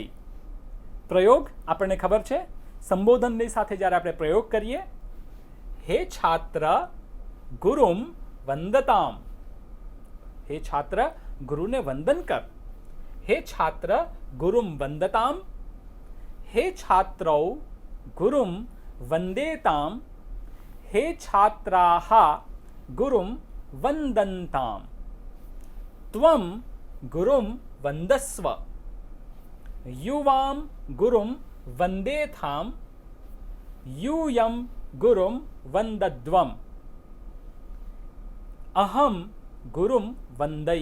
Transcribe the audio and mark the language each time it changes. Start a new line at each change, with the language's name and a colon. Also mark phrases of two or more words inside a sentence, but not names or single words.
Gujarati: પ્રયોગ આપણને ખબર છે, સંબોધનની સાથે જ્યારે આપણે પ્રયોગ કરીએ,
Sanskrit: હે છાત્ર ગુરુમ વંદતામ,
Gujarati: હે છાત્ર ગુરુને વંદન કર।
Sanskrit: હે છાત્ર ગુરુમ વંદતામ, हे छात्रौ गुरुं वंदेताम, हे छात्राः गुरुं वंदन्ताम, त्वं गुरुं वंदस्व, युवां गुरुं वंदेथाम, यूयं गुरुं वंदध्वम, अहं गुरुं वंदै।